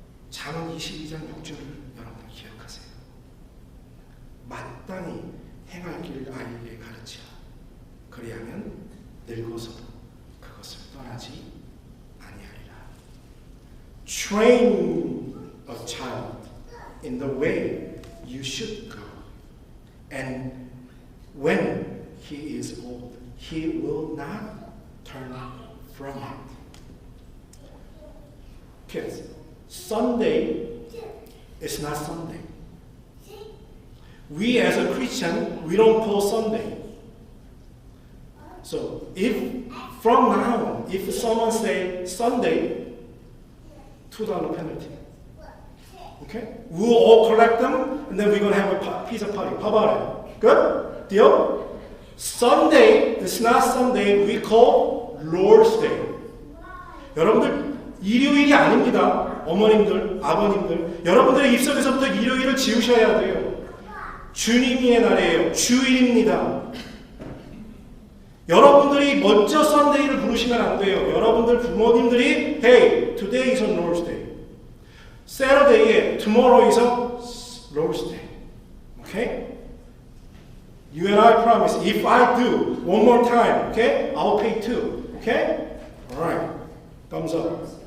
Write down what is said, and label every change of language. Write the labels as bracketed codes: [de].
[ko] 잠언 22장 6절을 여러분 기억하세요. 마땅히 행할 길을 아이에게 가르치라. 그리하면 늙어서도 그것을 떠나지 아니하리라. [en] Train a child in the way you should go, and when he is old, he will not turn from it. Kids, Sunday is not Sunday. We as a Christian, we don't call Sunday. So if from now on, if someone say Sunday, $2 penalty. Okay? We'll all collect them, and then we're going to have a pizza party. How about it? Good? Deal? Sunday, it's not Sunday, we call Lord's Day. [ko] 여러분들, 일요일이 아닙니다. 어머님들, 아버님들. 여러분들의 입속에서부터 일요일을 지우셔야 돼요. 주님의 날이에요. 주일입니다. 여러분들이 먼저 썬데이를 부르시면 안 돼요. 여러분들 부모님들이 [en] Hey, today is on Lord's Day. Saturday에 tomorrow is on Lord's Day. Okay? You and I promise, if I do one more time, okay, I'll pay two. Okay? Alright. Thumbs up.